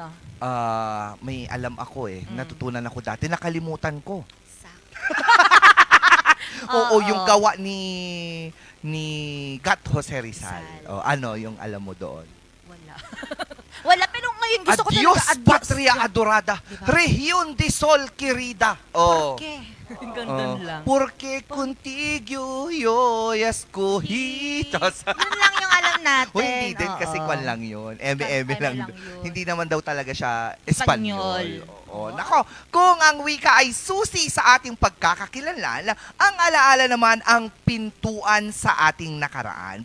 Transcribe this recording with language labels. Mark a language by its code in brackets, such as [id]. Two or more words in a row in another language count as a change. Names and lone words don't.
[tl] may alam ako natutunan ako dati, nakalimutan ko. Yung gawa ni Gat Jose Rizal. Ano yung alam mo doon? Wala. Wala, pero ngayon gusto ko [es] Adios, [tl] talaga. [es] patria adorada, Región de Sol querida. [tl] Okay. Gandun lang. [es] Porque contigo yo escogí. [tl] Yun lang yung alam natin. Hindi din kasi kwan lang yun. Eme lang. lang yun. Hindi naman daw talaga siya Espanyol. Wow. Nako, kung ang wika ay susi sa ating pagkakakilanlan, ang alaala naman ang pintuan sa ating nakaraan.